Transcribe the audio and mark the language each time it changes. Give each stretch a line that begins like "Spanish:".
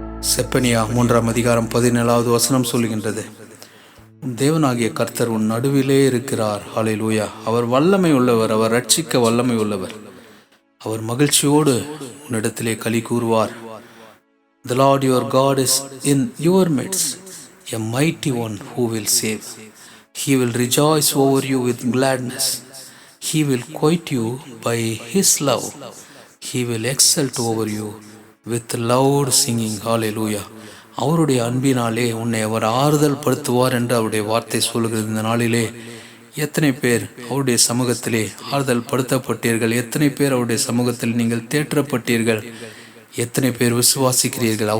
Tamil: செப்பனியா 3:17 சொல்லுகின்றது. தேவனாகிய கர்த்தர் உன் நடுவிலே இருக்கிறார். ஹல்லேலூயா. அவர் வல்லமை உள்ளவர், அவர் ரட்சிக்க வல்லமை உள்ளவர். அவர் மகிழ்ச்சியோடு உன்னிடத்திலே களி கூறுவார்.
English: The Lord your God is in your midst, a mighty one who will save. He will rejoice over you with gladness. He will quiet you by His love. He will exult over you with loud singing. Hallelujah.
Tamil: அவருடைய அன்பினாலே உன்னை அவர் ஆறுதல் படுத்துவார் என்று அவருடைய வார்த்தை சொல்கிறது. இந்த நாளிலே எத்தனை பேர் அவருடைய சமூகத்திலே ஆறுதல் படுத்தப்பட்டீர்கள்? எத்தனை பேர் அவருடைய சமூகத்தில் நீங்கள் தேற்றப்பட்டீர்கள்? எத்தனை பேர் விசுவாசிக்கிறீர்கள்?